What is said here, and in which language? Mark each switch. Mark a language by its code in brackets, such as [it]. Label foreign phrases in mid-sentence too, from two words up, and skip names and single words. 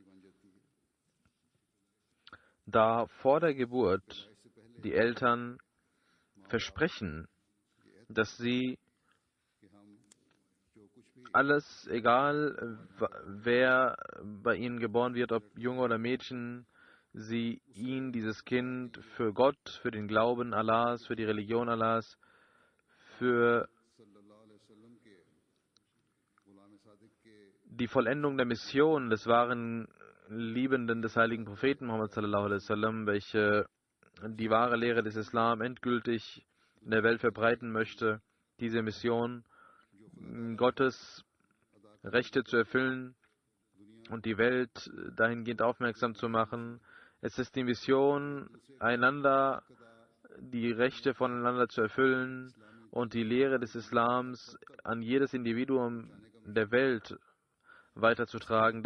[de] da vor der Geburt die Eltern versprechen, dass sie alles, egal wer bei ihnen geboren wird, ob Junge oder Mädchen, sie ihnen dieses Kind für Gott, für den Glauben Allahs, für die Religion Allahs, für die Vollendung der Mission des wahren Liebenden des heiligen Propheten Muhammad [ar] صلى الله عليه وسلم, [de] welche die wahre Lehre des Islam endgültig in der Welt verbreiten möchte, diese Mission Gottes Rechte zu erfüllen und die Welt dahingehend aufmerksam zu machen. Es ist die Mission, einander die Rechte voneinander zu erfüllen und die Lehre des Islams an jedes Individuum der Welt weiterzutragen.